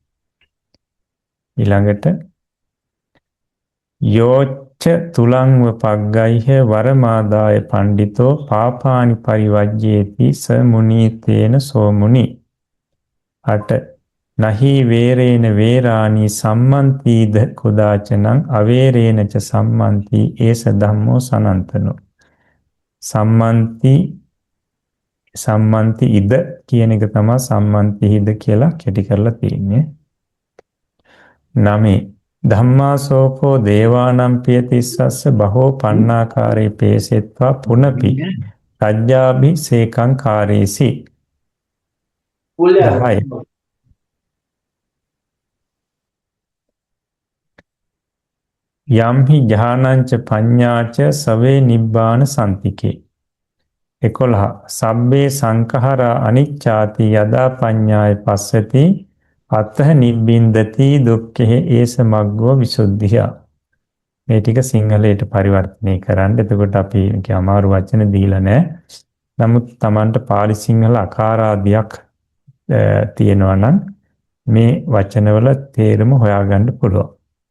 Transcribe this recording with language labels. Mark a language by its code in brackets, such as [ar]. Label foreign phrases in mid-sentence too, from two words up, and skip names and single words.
[pi] ඊළඟට යෝච්ච තුලංව පග්ගයිහ වරමාදාය පණ්ඩිතෝ පාපානි පරිවජ්ජේති ස මුනීතේන සෝ මුනි. 8. නහි වේරේන වේරාණි සම්මන්තිද කුදාචනං අවේරේන ච සම්මන්ති ඒස ධම්මෝ සනන්තනෝ. සම්මන්ති ඉද [si] කියන එක තමයි [pi] සම්මන්ති හිද [si] කියලා කෙටි කරලා තියෙන්නේ. [pi] 9. ධම්මාසෝකෝ දේවානම් පියතිස්සස්ස බහෝ පන්නාකාරේ පේසෙත්වා පුනපි රජ්ජාභි සේකං කාරේසි. 10. යම්හි ඥානංච පඤ්ඤාච සවේ නිබ්බාන සම්තිකේ. 11. සබ්බේ සංඛාරා අනිච්ඡාති යදා පඤ්ඤාය පස්සති අතහ නිබ්බින්දති දුක්ඛේ ඒස මග්ගෝ විසුද්ධිය. [si] මේ ටික සිංහලයට පරිවර්තනය කරන්න. එතකොට අපි මේකේ අමාරු වචන දීලා නැහැ. නමුත් Tamanට පාලි සිංහල අකාරාදියක් තියෙනවා නම් මේ වචනවල තේරුම හොයාගන්න පුළුවන්.